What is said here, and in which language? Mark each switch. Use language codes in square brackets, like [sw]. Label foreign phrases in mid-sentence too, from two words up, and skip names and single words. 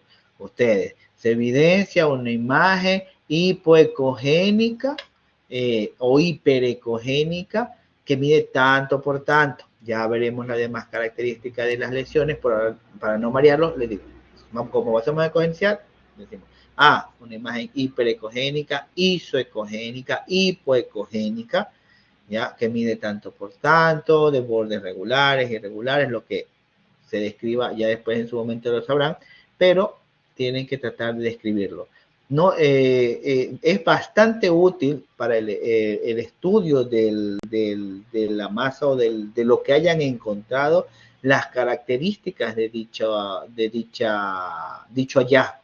[es] Ustedes, se evidencia una imagen hipoecogénica o hiperecogénica que mide tanto por tanto. Ya veremos las demás características de las lesiones, para no marearlos, les digo, como basamos a ecogencial, decimos, una imagen hiperecogénica, isoecogénica, hipoecogénica, ya, que mide tanto por tanto, de bordes regulares, irregulares, lo que se describa, ya después en su momento lo sabrán, pero tienen que tratar de describirlo. No, es bastante útil para el estudio de la masa o de lo que hayan encontrado, las características de dicho hallazgo.